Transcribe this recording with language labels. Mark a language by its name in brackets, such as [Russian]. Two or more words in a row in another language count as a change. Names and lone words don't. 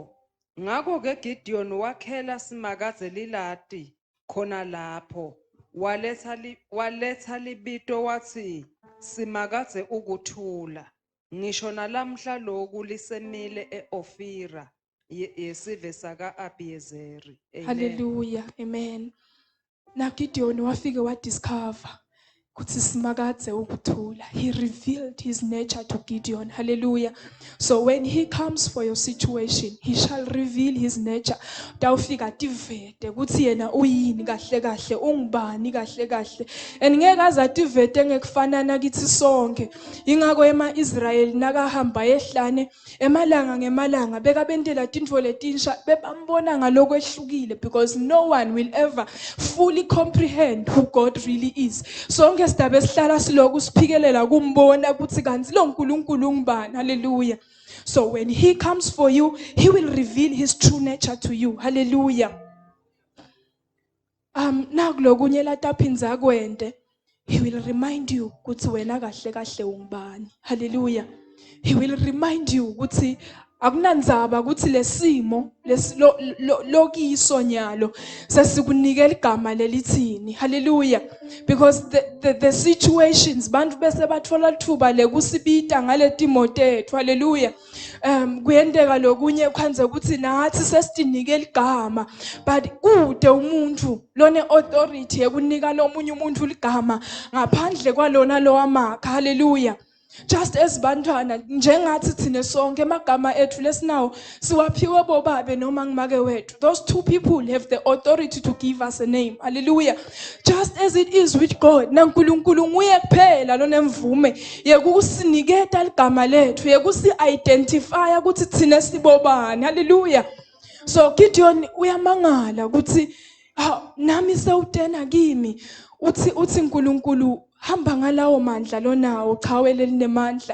[Swati] Ngakho ke Gideon wakhela simakaze lilati khona lapho waletha libito wathi simakaze ukuthula. Ngisho nalamhla lokhu lisemile eOfira yesive saka Abiezeri. Hallelujah. Amen. Na Gideon wafike wadiscover ukuthi simakadze ukuthula. [English] He revealed his nature to Gideon. Hallelujah. So when he comes for your situation, he shall reveal his nature. [Swati] Tawufika tivete ukuthi yena uyini kahle kahle, ungubani kahle kahle. And ngeke aze ativete ngekufanana kithi sonke. Ingakho ema-Israyeli nakahamba yehlane emalanga ngemalanga bekabentela tintfo letinsha bebambona ngalokwehlukile, [English] because no one will ever fully comprehend who God really is. [Swati] Sonke sidabe sihlala siloku siphikelela kumbona ukuthi kanti lo uNkulunkulu ngubani. Hallelujah. [English] So when he comes for you, he will reveal his true nature to you. [Swati] Hallelujah. Nakulokunye lataphinza kwente, [English] he will remind you [Swati] ukuthi wena kahle kahle ungubani. Hallelujah. [English] He will remind you [Swati] ukuthi akunandzaba ukuthi lesimo lokiso nyalo sesikunikela igama lelithini. Hallelujah. [English] Because the situations [Swati] bantu bese bathola lithuba lekusibita ngaletimo tethu. Hallelujah. Kuyendeka lokunye kwanze ukuthi nathi sesinikela igama, but kude umuntu lone authority ekunika lomunye umuntu ligama ngaphandle kwalona lo wamakha. Hallelujah. [English] Just as [Swati] bantwana njengathi thine sonke emagama ethu lesinawo siwaphiwe bobabe noma ngimake wethu. [English] Those two people have the authority to give us a name. Hallelujah. Just as it is with God. [Swati] naNkulunkulu nguye kuphela lonemvume yekusiniketa ligama lethu, yekusi-identify ukuthi thine sibobani. Hallelujah. So Gideon uyamangala ukuthi nami sewutena kimi uthi uNkulunkulu hamba ngalawo mandla lonawo, chawe lelinemandla.